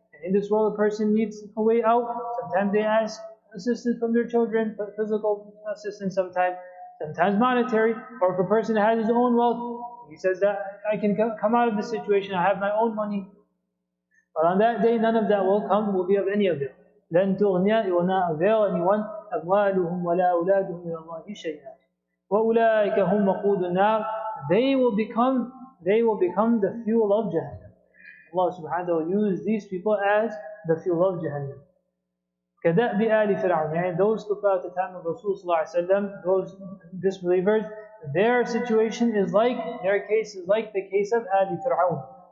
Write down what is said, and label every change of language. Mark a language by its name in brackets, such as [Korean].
[English] In this world, a person needs a way out. Sometimes they ask assistance from their children, physical assistance sometimes monetary. Or if a person has his own wealth, he says that I can come out of this situation, I have my own money. But on that day, none of that will be of any avail. [Arabic] لن تغني, [English] it will not avail anyone [Arabic] أموالهم ولا أولادهم من الله شيئا. وأولئك هم وقود النار. [English] They will become the fuel of Jahannam. Allah subhanahu wa ta'ala will use these people as the fuel of Jahannam. [Arabic] كَدَأْبِ آلِ فِرْعَوْنَ. [English] Those kuffar at the time of Rasul sallallahu alaihi wasallam, those disbelievers, their situation is like, their case is like the case of Ali Fir'aun.